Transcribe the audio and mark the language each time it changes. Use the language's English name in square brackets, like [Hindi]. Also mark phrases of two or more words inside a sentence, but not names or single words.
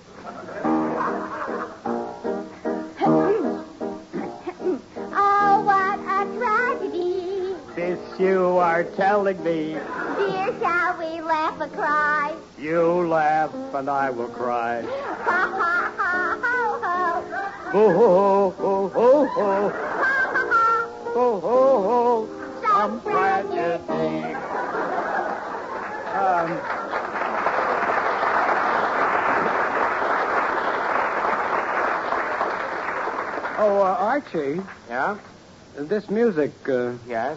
[English] Oh, what a tragedy. This you are telling me. Dear, shall we laugh or cry? You laugh and I will cry. Ha, ha, ha, ho, ho. Ho, ho, ho, ho, ho. Ho, ho, ho. Some tragedy. Archie. Yeah? This music, Yes?